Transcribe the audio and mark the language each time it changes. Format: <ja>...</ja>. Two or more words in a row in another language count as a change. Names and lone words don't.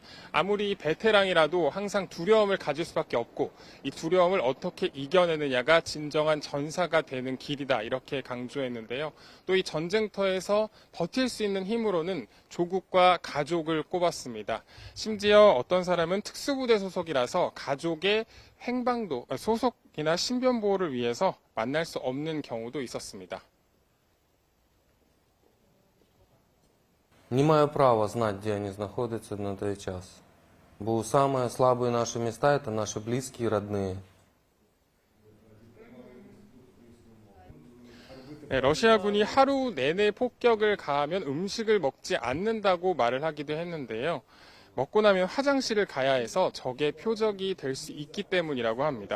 <ko>아무리 베테랑이라도 항상 두려움을 가질 수밖에 없고 이 두려움을 어떻게 이겨내느냐가 진정한 전사가 되는 길이다, 이렇게 강조했는데요. 또 이 전쟁터에서 버틸 수 있는 힘으로는 조국과 가족을 꼽았습니다. 심지어 어떤 사람은 특수부대 소속이라서 가족의 행방도 소속이나 신변 보호를 위해서 만날 수 없는 경우도 있었습니다.</ko> <uk>Не маю права</uk> <ru>знать, где они находятся</ru> <uk>на той час.</uk> <ru>Бо самые слабые наши места – это наши близкие и родные.</ru> <ko>네, 러시아군이 하루 내내 폭격을 가하면 음식을 먹지 않는다고 말을 하기도 했는데요. 먹고 나면 화장실을 가야 해서 적의 표적이 될 수 있기 때문이라고 합니다.</ko>